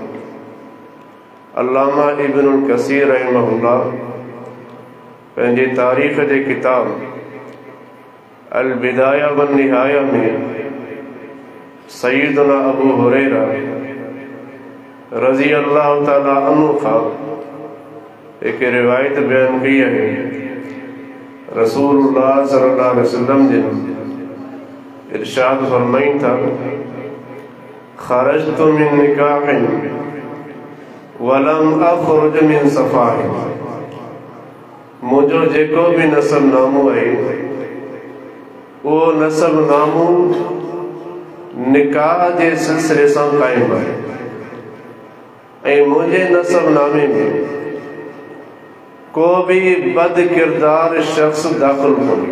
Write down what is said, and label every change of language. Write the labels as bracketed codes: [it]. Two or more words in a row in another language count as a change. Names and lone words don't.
[sd] अल्लामा इब्नुल कसीर रहमहुल्लाह पंहिंजे तारीख़ जे किताब अल बिदाया वन निहाया में सय्यदना अबू हुरैरा [ar] رضي الله تعالى عنه [sd] खां एक रिवायत बयान कई है। रसूलुल्लाह [ar] صلى الله عليه وسلم [sd] जिन इरशाद फरमाइन था, [ar] خرجت من نكاح ولم أخرج من سفاح. [sd] मुंहिंजो जेको भी नसब नामो आहे उहो नसब नामो निकाह जे सिलसिले सां क़ाइमु आहे ऐं मुंहिंजे नसब नामे में को भी बद किरदार शख्स दाख़िल कोन्हे।